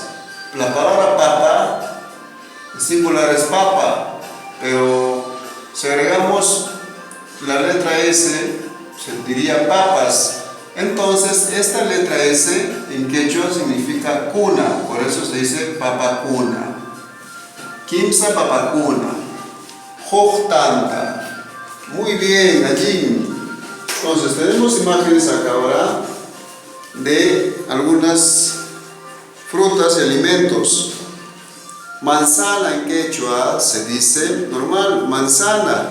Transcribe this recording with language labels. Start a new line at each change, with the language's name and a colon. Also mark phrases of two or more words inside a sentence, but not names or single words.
Spanish: La palabra papa, el singular es papa, pero si agregamos la letra S, se diría papas. Entonces, esta letra S en quechua significa cuna, por eso se dice papacuna.
Quechua: Quimsa papacuna, tanta.
Spanish: Muy bien, allí. Entonces, tenemos imágenes acá ahora de algunas frutas y alimentos. Manzana en quechua se dice normal, manzana.